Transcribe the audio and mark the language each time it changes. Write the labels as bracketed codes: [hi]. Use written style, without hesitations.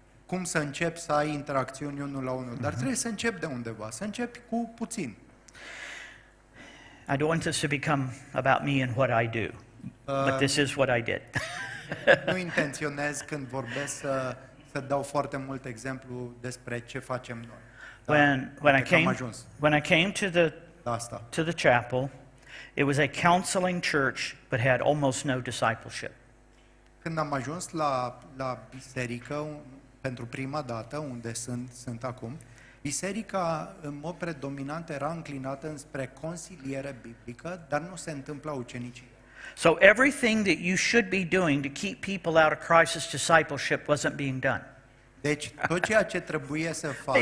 [ro] Cum să începi să ai interacțiuni unul la unul. Dar trebuie să începi de undeva, să începi cu puțin. [en] I don't want this to become about me and what I do, but this is what I did. [ro] Nu intenționez când vorbesc să dau foarte mult exemplu despre ce facem noi. [en] When I came to the chapel, it was a counseling church, but had almost no discipleship. [ro] Când am ajuns la biserică pentru prima dată, unde sunt acum, biserica în mod predominant era înclinată înspre consiliere biblică, dar nu se întâmpla ucenicie. [en] So everything that you should be doing to keep people out of crisis discipleship wasn't being done. [ro] Deci tot ceea ce trebuie să faci